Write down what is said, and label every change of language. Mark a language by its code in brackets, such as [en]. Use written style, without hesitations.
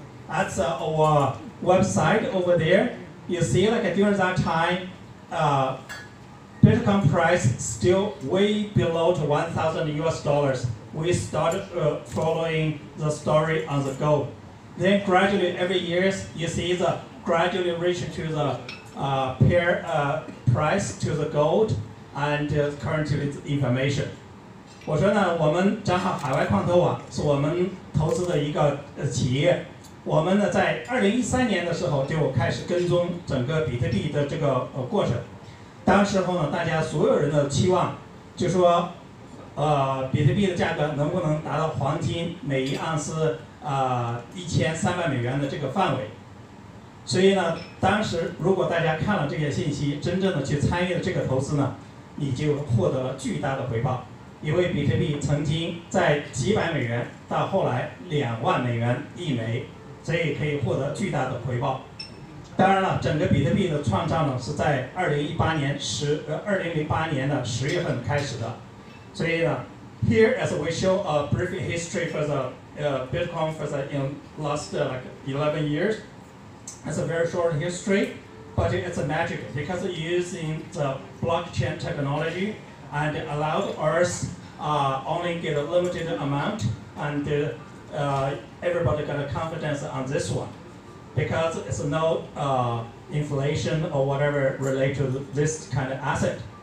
[en] That's our website over there. You see, during that time, Bitcoin price still way below to $1,000 US. We started following the story on the gold. Then gradually, every year, you see the gradually reach to the pair price to the gold and currently information. [zh] 我说呢，我们正好海外矿投网是我们投资的一个企业。我们呢在2013年的时候就开始跟踪整个比特币的这个过程。当时候呢，大家所有人的期望就说，比特币的价格能不能达到黄金每一盎司1300美元的这个范围。所以呢，当时如果大家看了这些信息，真正的去参与了这个投资呢，你就获得了巨大的回报。因为比特币曾经在几百美元到后来2万美元一枚，所以可以获得巨大的回报。当然了，整个比特币的创造呢是在2008年的10月份开始的。所以呢 [en] ，here as we show a brief history for the Bitcoin for the in last like 11 years. It's a very short history, but it's a magic because using the blockchain technology and allowed us only get a limited amount, and everybody got a confidence on this one because it's no inflation or whatever related to this kind of asset.